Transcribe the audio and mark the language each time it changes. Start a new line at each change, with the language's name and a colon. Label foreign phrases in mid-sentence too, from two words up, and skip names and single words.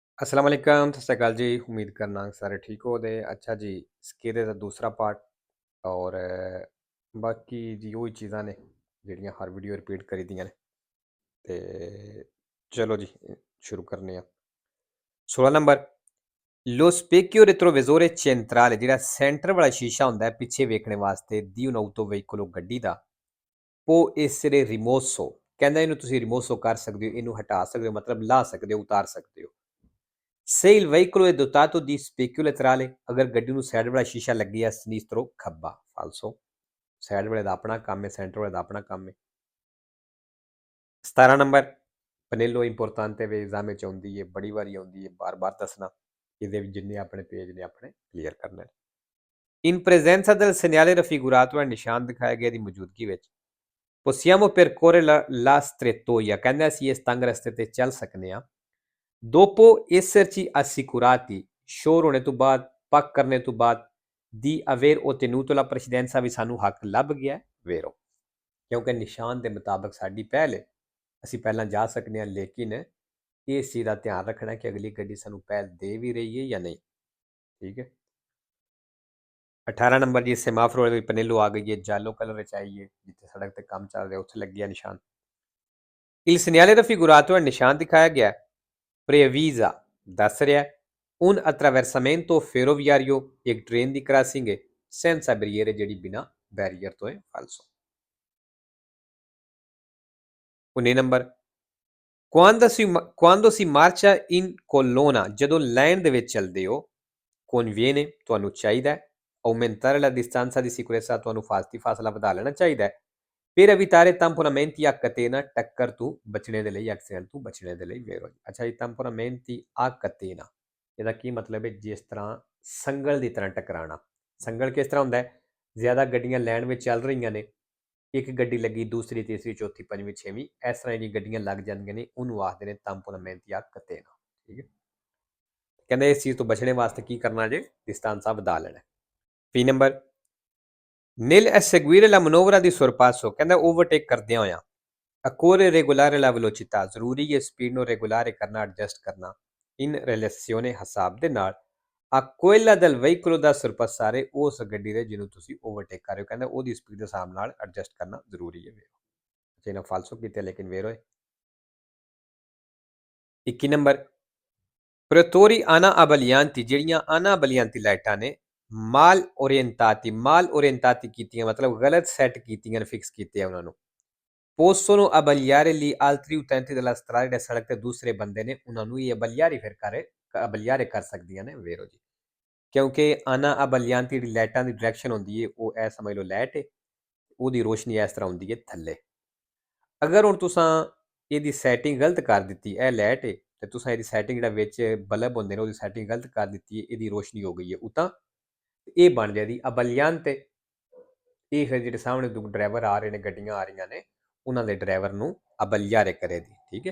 Arabic: السلام عليكم,
Punjabi: ਸਤ ਸ੍ਰੀ ਅਕਾਲ ਜੀ। ਉਮੀਦ ਕਰਨਾ ਸਾਰੇ ਠੀਕ ਹੋ ਦੇ। ਅੱਛਾ ਜੀ, ਇਸਕੇ ਦਾ ਦੂਸਰਾ ਪਾਰਟ ਔਰ ਬਾਕੀ ਜੀ ਵਹੀ ਚੀਜ਼ਾਂ ਨੇ ਜਿਹੜੀਆਂ ਹਰ ਵੀਡੀਓ ਰਿਪੀਟ ਕਰੀ ਦੀਆਂ ਨੇ ਤੇ ਚਲੋ ਜੀ ਸ਼ੁਰੂ ਕਰਨੇ ਆਂ। 16 नंबर
Italian: Lo specchio retrovisore centrale
Punjabi: ਜਿਹੜਾ ਸੈਂਟਰ ਵਾਲਾ ਸ਼ੀਸ਼ਾ ਹੁੰਦਾ ਹੈ ਪਿੱਛੇ ਵੇਖਣ ਵਾਸਤੇ ਦੀ
Italian: un autoveicolo
Punjabi: ਗੱਡੀ ਦਾ
Italian: può essere rimosso
Punjabi: ਕਹਿੰਦਾ ਇਹਨੂੰ ਤੁਸੀਂ ਰਿਮੋਸੋ ਕਰ ਸਕਦੇ ਹੋ, ਇਹਨੂੰ ਹਟਾ ਸਕਦੇ ਹੋ, ਮਤਲਬ ਲਾ ਸਕਦੇ ਹੋ, ਉਤਾਰ ਸਕਦੇ ਹੋ।
Italian: Se il veicolo è dotato di specchio laterale,
Punjabi: ਅਗਰ ਗੱਡੀ ਨੂੰ ਸਾਈਡ ਵਾਲਾ ਸ਼ੀਸ਼ਾ ਲੱਗਿਆ sinistro ਖੱਬਾ ਫਾਲਸੋ। ਸਾਈਡ ਵਾਲੇ ਦਾ ਆਪਣਾ ਕੰਮ ਹੈ, ਸੈਂਟਰ ਵਾਲੇ ਦਾ ਆਪਣਾ ਕੰਮ ਹੈ। 17 ਨੰਬਰ
Italian: pannello importante
Punjabi: ਵੇ ਐਗਜ਼ਾਮ ਵਿੱਚ ਆਉਂਦੀ ਹੈ, ਬੜੀ ਵਾਰੀ ਆਉਂਦੀ ਹੈ, ਬਾਰ-ਬਾਰ ਦੱਸਣਾ। ਇਹਦੇ ਵਿੱਚ ਜਿੰਨੇ ਆਪਣੇ ਪੇਜ ਨੇ ਆਪਣੇ ਕਲੀਅਰ ਕਰਨੇ ਨੇ।
Italian: In presenza del segnale raffigurato
Punjabi: ਹੈ ਨਿਸ਼ਾਨ ਦਿਖਾਇਆ ਗਿਆ ਦੀ ਮੌਜੂਦਗੀ ਵਿੱਚ
Italian: possiamo percorrere la strettoia
Punjabi: ਕਹਿੰਦਾ ਅਸੀਂ ਇਸ ਤੰਗ ਰਸਤੇ ਤੇ ਚੱਲ ਸਕਨੇ ਆ
Italian: dopo esserci assicurati
Punjabi: ਸ਼ੋਰ ਹੋਣੇ ਤੋਂ ਬਾਅਦ ਪੱਕ ਕਰਨੇ ਤੋਂ ਬਾਅਦ
Italian: di aver ottenuto la precedenza
Punjabi: ਵੀ ਸਾਨੂੰ ਹੱਕ ਲੱਭ ਗਿਆ vero ਕਿਉਂਕਿ ਨਿਸ਼ਾਨ ਦੇ ਮੁਤਾਬਕ ਸਾਡੀ ਪਹਿਲ ਹੈ, ਅਸੀਂ ਪਹਿਲਾਂ ਜਾ ਸਕਦੇ ਹਾਂ, ਲੇਕਿਨ ਇਸ ਚੀਜ਼ ਦਾ ਧਿਆਨ ਰੱਖਣਾ ਕਿ ਅਗਲੀ ਗੱਡੀ ਸਾਨੂੰ ਪਹਿਲ ਦੇ ਵੀ ਰਹੀ ਹੈ ਜਾਂ ਨਹੀਂ। ਠੀਕ ਹੈ। 18 ਨੰਬਰ ਜੀ ਸੈਮਾਫੋਰ ਵਾਲੀ ਪਨੇਲੋ ਆ ਗਈ ਹੈ, ਜਾਲੋ ਕਲਰ ਵਿੱਚ ਆਈ ਹੈ, ਜਿੱਥੇ ਸੜਕ ਤੇ ਕੰਮ ਚੱਲ ਰਿਹਾ ਉੱਥੇ ਲੱਗਿਆ ਨਿਸ਼ਾਨ।
Italian: Il segnale raffigurato
Punjabi: ਹੈ ਨਿਸ਼ਾਨ ਦਿਖਾਇਆ ਗਿਆ previsa ਦੱਸ ਰਿਹਾ
Italian: un attraversamento ferroviario
Punjabi: ਇੱਕ ਟ੍ਰੇਨ ਦੀ ਕ੍ਰਾਸਿੰਗ ਹੈ
Italian: senza barriere
Punjabi: ਜਿਹੜੀ ਬਿਨਾ ਬੈਰੀਅਰ ਤੋਂ ਹੈ ਫਾਲਸੋ। 19 ਨੰਬਰ
Italian: quando si marcia in colonna
Punjabi: ਜਦੋਂ ਲਾਈਨ ਦੇ ਵਿੱਚ ਚੱਲਦੇ ਹੋ conviene ਤੁਹਾਨੂੰ ਚਾਹੀਦਾ ਹੈ
Italian: aumentare la distanza di sicurezza
Punjabi: ਤੁਹਾਨੂੰ ਫਾਸਲਾ ਵਧਾ ਲੈਣਾ ਚਾਹੀਦਾ ਹੈ
Italian: per evitare tamponamenti a catena
Punjabi: ਟੱਕਰ ਤੋਂ ਬਚਣੇ ਦੇ ਲਈ ਐਕਸੀਡੈਂਟ ਤੋਂ ਬਚਣੇ ਦੇ ਲਈ vero ਅੱਛਾ ਜੀ
Italian: tamponamenti a catena
Punjabi: ਇਹਦਾ ਕੀ ਮਤਲਬ ਹੈ ਜਿਸ ਤਰ੍ਹਾਂ ਸੰਗਲ ਦੀ ਤਰ੍ਹਾਂ ਟਕਰਾਣਾ। ਸੰਗਲ ਕਿਸ ਤਰ੍ਹਾਂ ਹੁੰਦਾ ਹੈ ਜ਼ਿਆਦਾ ਗੱਡੀਆਂ ਲਾਈਨ ਵਿੱਚ ਚੱਲ ਰਹੀਆਂ ਨੇ ਇੱਕ ਗੱਡੀ ਲੱਗੀ ਦੂਸਰੀ ਤੀਸਰੀ ਚੌਥੀ ਪੰਜਵੀਂ ਛੇਵੀਂ ਇਸ ਤਰ੍ਹਾਂ ਦੀ ਗੱਡੀਆਂ ਲੱਗ ਜਾਂਦੀਆਂ ਨੇ ਉਹਨੂੰ ਆਖਦੇ ਨੇ
Italian: tamponamenti a catena।
Punjabi: ਠੀਕ ਹੈ। ਕਹਿੰਦੇ ਇਸ ਚੀਜ਼ ਤੋਂ ਬਚਣੇ ਵਾਸਤੇ ਕੀ ਕਰਨਾ ਜੇ distanza ਵਧਾ ਲੈਣਾ। 20 ਨੰਬਰ
Italian: nel eseguire la manovra di sorpasso
Punjabi: ਕਹਿੰਦਾ ਓਵਰਟੇਕ ਕਰਦਿਆਂ ਹੋਇਆਂ
Italian: occorre regolare la velocità
Punjabi: ਜ਼ਰੂਰੀ ਹੈ ਸਪੀਡ ਨੂੰ ਰੈਗੂਲਰ ਕਰਨਾ ਐਡਜਸਟ ਕਰਨਾ
Italian: in relazione
Punjabi: ਹਿਸਾਬ ਦੇ ਨਾਲ
Italian: a quella del veicolo da sorpassare
Punjabi: ਉਸ ਗੱਡੀ ਦੇ ਜਿਹਨੂੰ ਤੁਸੀਂ ਓਵਰਟੇਕ ਕਰ ਰਹੇ ਹੋ ਕਹਿੰਦਾ ਉਹਦੀ ਸਪੀਡ ਦੇ ਹਿਸਾਬ ਨਾਲ ਐਡਜਸਟ ਕਰਨਾ ਜ਼ਰੂਰੀ ਹੈ। ਜਿਹਨਾਂ ਫਾਲਸੋ ਕੀਤੇ ਲੇਕਿਨ ਵੇਰੋ ਹੈ। 21 ਨੰਬਰ
Italian: pretori ana abbaglianti
Punjabi: ਜਿਹੜੀਆਂ
Italian: ana abbaglianti
Punjabi: ਲਾਈਟਾਂ ਨੇ
Italian: mal orientati
Punjabi: ਕੀਤੀਆਂ ਮਤਲਬ ਗਲਤ ਸੈੱਟ ਕੀਤੀਆਂ ਨੇ ਫਿਕਸ ਕੀਤੇ ਆ ਉਹਨਾਂ ਨੂੰ
Italian: possono abbagliare gli altri utenti della strada
Punjabi: ਜਿਹੜੇ ਸੜਕ ਤੇ ਦੂਸਰੇ ਬੰਦੇ ਨੇ ਉਹਨਾਂ ਨੂੰ ਇਹ abbagliare ਕਰ ਸਕਦੀਆਂ ਨੇ vero ਜੀ ਕਿਉਂਕਿ
Italian: ana abbaglianti
Punjabi: ਜਿਹੜੀ ਲਾਈਟਾਂ ਦੀ ਡਾਇਰੈਕਸ਼ਨ ਹੁੰਦੀ ਹੈ ਉਹ ਇਹ ਸਮਝ ਲਓ ਲਾਈਟ ਹੈ ਉਹਦੀ ਰੋਸ਼ਨੀ ਇਸ ਤਰ੍ਹਾਂ ਹੁੰਦੀ ਹੈ ਥੱਲੇ। ਅਗਰ ਹੁਣ ਤੁਸੀਂ ਇਹਦੀ ਸੈਟਿੰਗ ਗਲਤ ਕਰ ਦਿੱਤੀ ਇਹ ਲਾਈਟ ਹੈ ਤੇ ਤੁਸੀਂ ਇਹਦੀ ਸੈਟਿੰਗ ਜਿਹੜਾ ਵਿੱਚ ਬਲਬ ਹੁੰਦੇ ਨੇ ਉਹਦੀ ਸੈਟਿੰਗ ਗਲਤ ਕਰ ਦਿੱਤੀ ਹੈ ਇਹਦੀ ਰੋਸ਼ਨੀ ਹੋ ਗਈ ਹੈ ਉਤਾਂ ਇਹ ਬਣ ਜਾਂਦੀ abbagliante ਇਹ ਫਿਰ ਜਿਹੜੇ ਸਾਹਮਣੇ ਡਰਾਈਵਰ ਆ ਰਹੇ ਨੇ ਗੱਡੀਆਂ ਆ ਰਹੀਆਂ ਨੇ ਉਹਨਾਂ ਦੇ ਡਰਾਈਵਰ ਨੂੰ abbagliare ਕਰੇ ਦੀ। ਠੀਕ ਹੈ।